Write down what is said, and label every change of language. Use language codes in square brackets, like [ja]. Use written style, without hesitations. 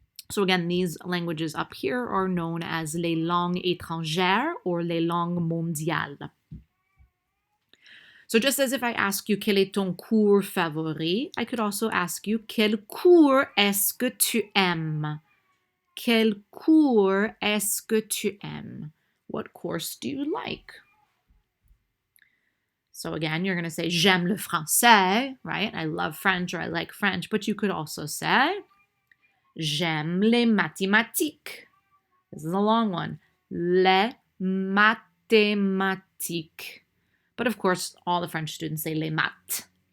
[en] So again, these languages up here are known as [fr] les langues étrangères [en] or [fr] les langues mondiales. [en] So just as if I ask you, [fr] quel est ton cours favori? [en] I could also ask you, [fr] quel cours est-ce que tu aimes? Quel cours est-ce que tu aimes? [en] What course do you like? So again, you're going to say, [fr] j'aime le français, [en] right? I love French or I like French. But you could also say, [fr] j'aime les mathématiques. [en] This is a long one. Les mathématiques. But of course, all the French students say les maths.